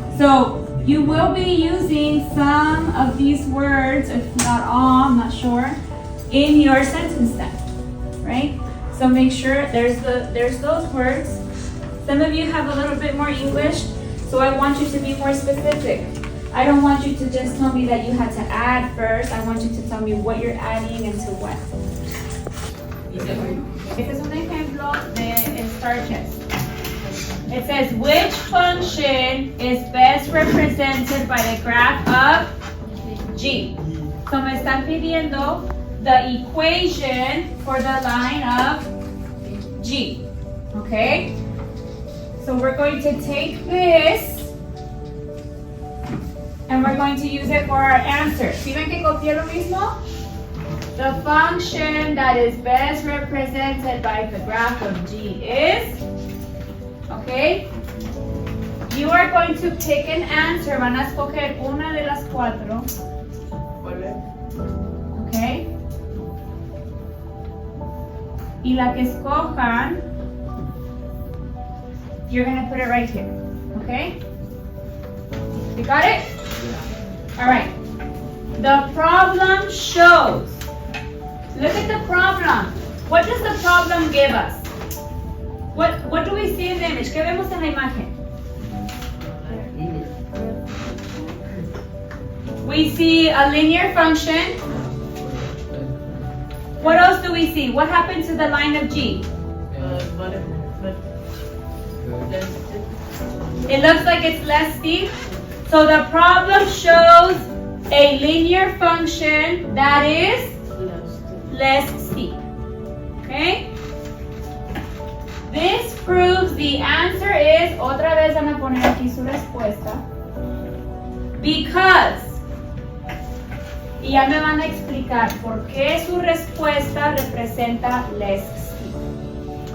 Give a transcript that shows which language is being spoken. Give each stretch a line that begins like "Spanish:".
English: So you will be using some of these words, if not all, I'm not sure, in your sentence stem, right? So make sure there's those words. Some of you have a little bit more English, so I want you to be more specific. I don't want you to just tell me that you had to add first. I want you to tell me what you're adding and to what.
Spanish: Este es un ejemplo de STAR test.
English: It says, which function is best represented by the graph of G? So
Spanish: me están pidiendo
English: the equation for the line of G. Okay? So we're going to take this and we're going to use it for our answer.
Spanish: ¿Sí ven que copié lo mismo?
English: The function that is best represented by the graph of G is, okay, you are going to pick an answer.
Spanish: Van a escoger una de las cuatro.
English: Okay.
Spanish: Y la que escojan,
English: you're going to put it right here. Okay? You got it? All right. The problem shows. Look at the problem. What does the problem give us? What do we see in the image?
Spanish: ¿Qué vemos en la imagen?
English: We see a linear function. What else do we see? What happened to the line of G? It looks like it's less steep. So the problem shows a linear function that is less steep. Okay? This proves the answer is,
Spanish: otra vez van a poner aquí su respuesta,
English: because,
Spanish: y ya me van a explicar por qué su respuesta representa
English: less steep.